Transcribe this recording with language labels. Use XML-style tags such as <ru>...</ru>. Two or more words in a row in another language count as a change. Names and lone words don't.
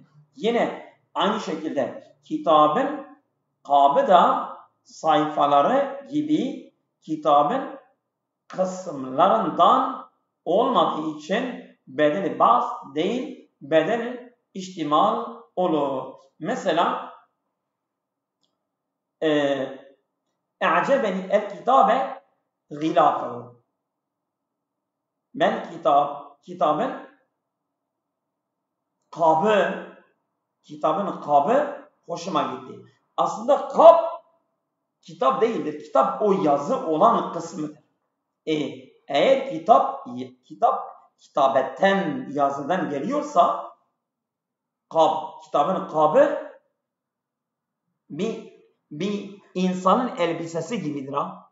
<tr>Yine aynı şekilde kitabın kabı da sayfaları gibi kitabın kısımlarından olmadığı için bedeli ba'd değil, bedel ihtimal olur.</tr> <ar>Mesela اعجبني الكتاب غلافه.</ar> <tr>Ben kitabın kabı hoşuma gitti. Aslında kab kitap değildir. Kitap o yazı olan kısmıdır. Eğer kitabetten yazıdan geliyorsa kitabın kabı bir insanın elbisesi gibidir ha.</tr>